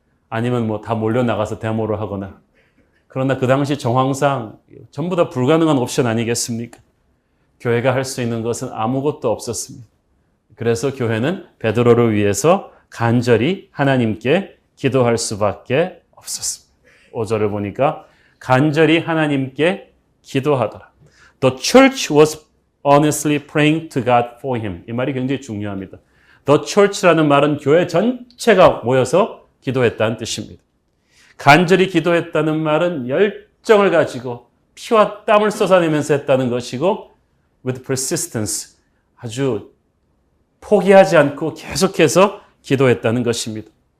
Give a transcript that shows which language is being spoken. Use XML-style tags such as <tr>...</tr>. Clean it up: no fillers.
<ko>아니면 다 몰려나가서 데모를 하거나. 그러나 그 당시 정황상 전부 다 불가능한 옵션 아니겠습니까? 교회가 할 수 있는 것은 아무것도 없었습니다. 그래서 교회는 베드로를 위해서 간절히 하나님께 기도할 수밖에 없었습니다. 5절을 보니까 간절히 하나님께 기도하더라.</ko> <en>The church was earnestly praying to God for him.</en> <ko>이 말이 굉장히 중요합니다. The church라는 말은 교회 전체가 모여서 기도했다는 뜻입니다. 간절히 기도했다는 말은 열정을 가지고 피와 땀을 쏟아내면서 했다는 것이고</ko> <en>with persistence,</en> <ko>아주 포기하지 않고 계속해서 기도했다는 것입니다.</ko>